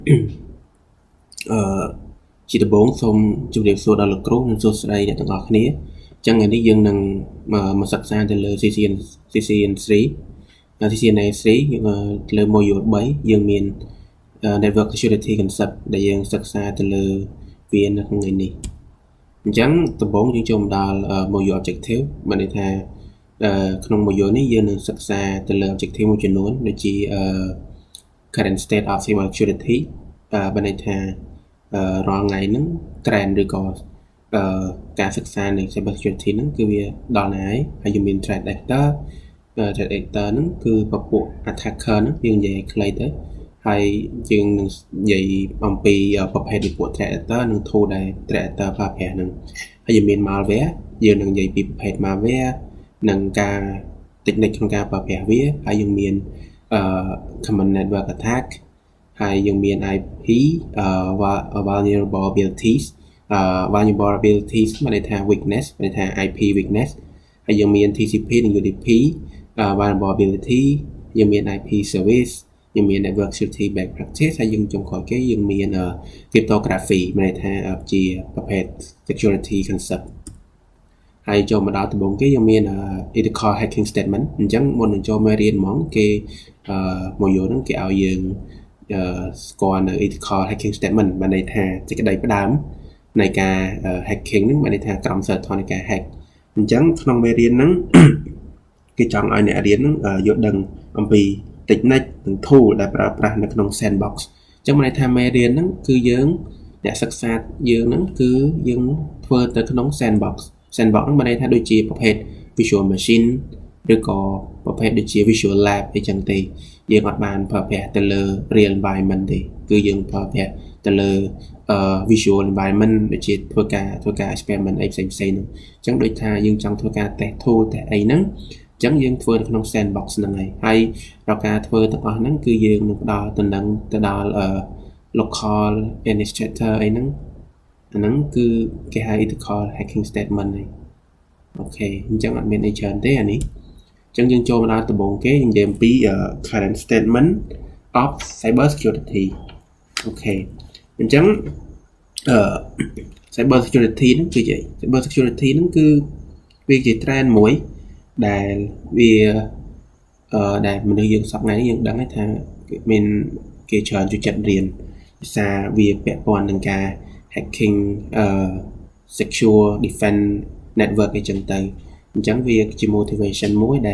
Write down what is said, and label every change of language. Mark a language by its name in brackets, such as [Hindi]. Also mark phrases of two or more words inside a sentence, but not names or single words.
[Khmer] chỉដំបូងសូមជម្រាបសួរដល់លោកគ្រូនិងសួស្តីអ្នកទាំងអស់គ្នាចឹងថ្ងៃនេះយើងនឹងមកសិក្សាទៅលើ CCN3 CCNA3 លើ module 3យើងមាន [English] network security concept [Khmer] ដែលយើងសិក្សាទៅ លើវានៅក្នុងថ្ងៃនេះអញ្ចឹងដំបូងយើងចូលមកដល់ [English] module objective [Khmer] បានន័យថាក្នុង module នេះយើងនឹងសិក្សាទៅលើ objective មួយចំនួនដូចជា [English] current state of cyber security [Khmer] បានន័យថារាល់ថ្ងៃហ្នឹង trend ឬក៏ការសិក្សានៃ [English] cyber security [Khmer] ហ្នឹងគឺវាដល់ណាហើយយើងមាន [English] threat actor [Khmer] ហ្នឹងគឺពពួក attacker ហ្នឹងយើងនិយាយខ្លីទៅហើយយើងនឹងនិយាយអំពីប្រភេទពួក [English] threat actor [Khmer] និង tool ដែល [English] threat actor [Khmer] ប្រើប្រាស់ហ្នឹងហើយយើងមាន malware យើងនឹងនិយាយពីប្រភេទ malware និងការ technique ក្នុងការប្រើប្រាស់វាហើយយើងមាន [English] common network attack [Khmer] ហើយយើងមាន IP [English] vulnerabilities vulnerabilities [Khmer] មានន័យថា weakness មានន័យថា [English] IP weakness [Khmer] ហើយយើងមាន TCP និង [English] UDP vulnerability [Khmer] យើងមាន [English] IP service [Khmer] យើងមាន [English] network security best practice [Khmer] ហើយយើងចុងក្រោយគេយើងមាន cryptography មានន័យថាជាប្រភេទ [English] security concept [Khmer] ហើយចូលមកដល់ដំបូងគេយើងមាន [English] ethical hacking statement [Khmer] អញ្ចឹងមុននឹងចូលមេរៀនហ្មងគេmodule ហ្នឹងគេ ឲ្យយើងស្គាល់នៅ [English] ethical hacking statement [Khmer] បានន័យថាសេចក្តីផ្ដើមនៃការ hacking ហ្នឹងបានន័យថាក្រមសីលធម៌នៃការ hack អញ្ចឹងក្នុងមេរៀនហ្នឹងគេចង់ឲ្យអ្នករៀនហ្នឹងយល់ដឹងអំពី technique និង tool ដែល ប្រើប្រាស់នៅក្នុង sandbox អញ្ចឹងបានន័យថាមេរៀនហ្នឹងគឺយើងអ្នកសិក្សាយើងហ្នឹងគឺយើងធ្វើទៅក្នុង sandbox ហ្នឹងបានន័យថាដូចជាប្រភេទ [English] visual machine [Khmer] ឬក៏ប្រភេទ ដូចជា [English] visual lab [Khmer] អីចឹងទេយើងអត់បានប្រើប្រាស់ទៅលើ [English] real environment [Khmer] ទេគឺយើងប្រើប្រាស់ទៅលើ [English] visual environment [Khmer] ដូចជាធ្វើការ experiment អីផ្សេងៗហ្នឹងអញ្ចឹងដូចថាយើងចង់ធ្វើការ [English] test tool [Khmer] តែអីហ្នឹងអញ្ចឹងយើងធ្វើនៅក្នុង sandbox ហ្នឹងហើយរាល់ការធ្វើទាំងអស់ហ្នឹងគឺយើងនឹងផ្ដល់ទៅដល់ [English] local administrator [Khmer] អីហ្នឹងអាហ្នឹងគឺគេហៅ [English] ethical hacking statement [Khmer] ហ្នឹងអូខេអញ្ចឹងអត់មានអីច្រើនទេអានេះអញ្ចឹងយើងចូលមកដល់ដំបូងគេយើងនិយាយអំពី [English] current statement of cyber security [Khmer] អូខេអញ្ចឹង [English] cyber security [Khmer] ហ្នឹងគឺយ៉ាង [English] cyber security [Khmer] ហ្នឹងគឺវាជា trend មួយដែលវាដែលមនុស្សយើងសប្តាហ៍នេះយើងដឹងថាមានគេច្រើនចូលចិត្តរៀនភាសាវាពាក់ព័ន្ធនឹងការ [English] hacking secure defense network [Khmer] អីចឹងទៅអញ្ចឹងវាជា motivation មួយដែល